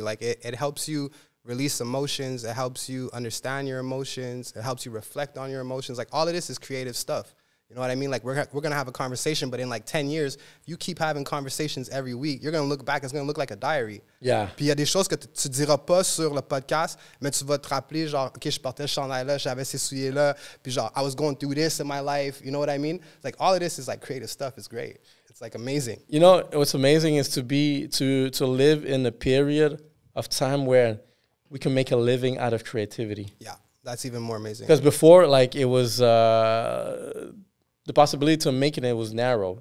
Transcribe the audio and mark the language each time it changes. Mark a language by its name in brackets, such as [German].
[English] Like, it helps you release emotions. It helps you understand your emotions. It helps you reflect on your emotions. Like, all of this is creative stuff. You know what I mean? Like, we're going to have a conversation, but in like 10 years, if you keep having conversations every week, you're going to look back, it's going to look like a diary. Yeah. [French] Puis il y a des choses que tu diras pas sur le podcast, mais tu vas te rappeler, genre, OK, je portais ce chandail-là, j'avais ces souliers-là, puis genre, [English] I was going through this in my life. You know what I mean? Like, all of this is like creative stuff. It's great. It's like amazing. You know, what's amazing is to live in a period of time where we can make a living out of creativity. Yeah, that's even more amazing. Because before, like, it was... the possibility to making it was narrow.